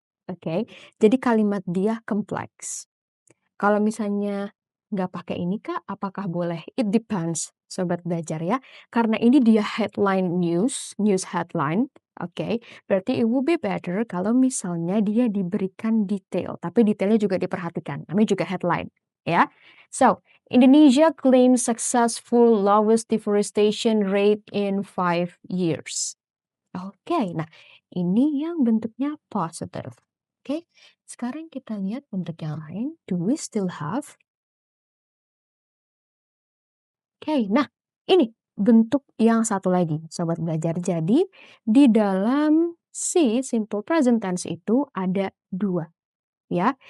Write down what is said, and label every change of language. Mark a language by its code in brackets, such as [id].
[id] Oke, jadi kalimat dia kompleks. Kalau misalnya nggak pakai ini Kak, apakah boleh? [en] It depends, [id] sobat belajar ya. Karena ini dia headline news, news headline, oke. Berarti [en] it will be better [id] kalau misalnya dia diberikan detail, tapi detailnya juga diperhatikan. Namanya juga headline, ya. [en] So, Indonesia claims successful lowest deforestation rate in 5 years. [id] Oke, nah ini yang bentuknya positive. Oke, sekarang kita lihat bentuk yang lain. [en] Do we still have? [id] Oke, nah ini bentuk yang satu lagi, sobat belajar. Jadi di dalam si simple present tense itu ada dua, ya.